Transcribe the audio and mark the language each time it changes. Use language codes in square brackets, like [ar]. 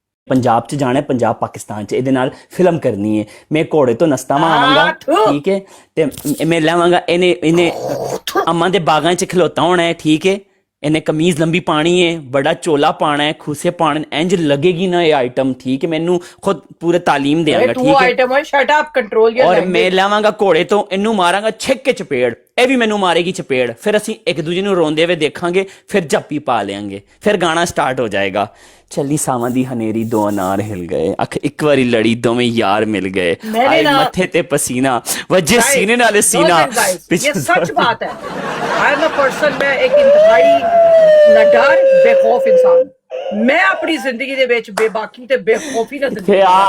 [pa] पंजाब च जाना है, पंजाब पाकिस्तान च, ਇਹਦੇ ਨਾਲ ਫਿਲਮ ਕਰਨੀ ਹੈ। ਮੈਂ ਘੋੜੇ ਤੋਂ ਨਸਤਾ ਆਵਾਂਗਾ, ਠੀਕ ਹੈ, ਤੇ ਮੈਂ ਲਾਵਾਂਗਾ ਇਹਨੇ ਅੰਮਾਂ ਦੇ ਬਾਗਾਂ 'ਚ ਖਲੋਤਾ ਹੋਣਾ ਹੈ, ਠੀਕ ਹੈ। ਇਹਨੇ ਕਮੀਜ਼ ਲੰਬੀ ਪਾਣੀ ਹੈ, ਬੜਾ ਚੋਲਾ ਪਾਣਾ ਹੈ, ਖੂਸੇ ਪਾਣੇ, ਇੰਜ ਲੱਗੇਗੀ ਨਾ ਇਹ ਆਈਟਮ, ਠੀਕ ਹੈ। ਮੈਨੂੰ ਖੁਦ ਪੂਰੇ ਤਾਲੀਮ ਦੇਵਾਂਗਾ, ਤੂੰ ਠੀਕ ਹੈ। [en] item ਹੈ, shut up, control ਯਰ [hi] ਔਰ [en] Language. [pa] ਮੈਂ ਲਾਵਾਂਗਾ ਘੋੜੇ ਤੋਂ, ਇਹਨੂੰ ਮਾਰਾਂਗਾ ਛਿੱਕ ਕੇ ਚਪੇੜ, ਇਹ ਵੀ ਮੈਨੂੰ ਮਾਰੇਗੀ ਚਪੇੜ, ਫਿਰ ਅਸੀਂ ਇੱਕ ਦੂਜੇ ਨੂੰ ਰੋਂਦੇ ਹੋਏ ਦੇਖਾਂਗੇ, ਫਿਰ ਜੱਪੀ ਪਾ ਲਿਆਂਗੇ, ਫਿਰ ਗਾਣਾ ਸਟਾਰਟ ਹੋ ਜਾਏਗਾ। ਚੱਲੀ ਸਾਵਾਂ ਦੀ ਹਨੇਰੀ, ਦੋ ਅਨਾਰ ਹਿਲ ਗਏ, ਅੱਖ ਇੱਕ ਵਾਰੀ ਲੜੀ, ਦੋਵੇਂ ਯਾਰ ਮਿਲ ਗਏ, ਆਏ ਮੱਥੇ ਤੇ ਪਸੀਨਾ ਵਜੇ ਸੀਨੇ ਨਾਲ ਸੀਨਾ। [hi] ये सच बात है। [en] I am a person, [hi] मैं एक इंतहाई नडर बेखौफ इंसान। मैं अपनी जिंदगी [pa] ਦੇ ਵਿੱਚ ਬੇਬਾਕੀ ਤੇ ਬੇਖੌਫੀ ਨਾਲ ਜ਼ਿੰਦਗੀ